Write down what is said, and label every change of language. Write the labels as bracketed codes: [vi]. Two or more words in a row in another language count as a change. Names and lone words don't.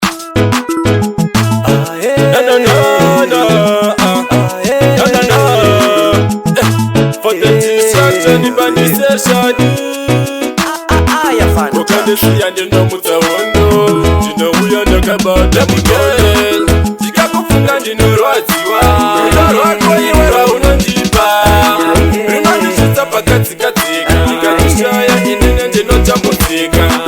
[en] Na, na, na, na, ah. Na, na, na. Eh, for the destruction, the bandisation. [sn] Ukandisiya ndino mutsaondo, ndinouya ndakabata mutoro. Ndikakufunga ndinorwadziwa. Rudo rwako iwe rwaunondipa. Rinondisvitsa pakatsikatsi. Ndikakushaya inini ndinotambudzika.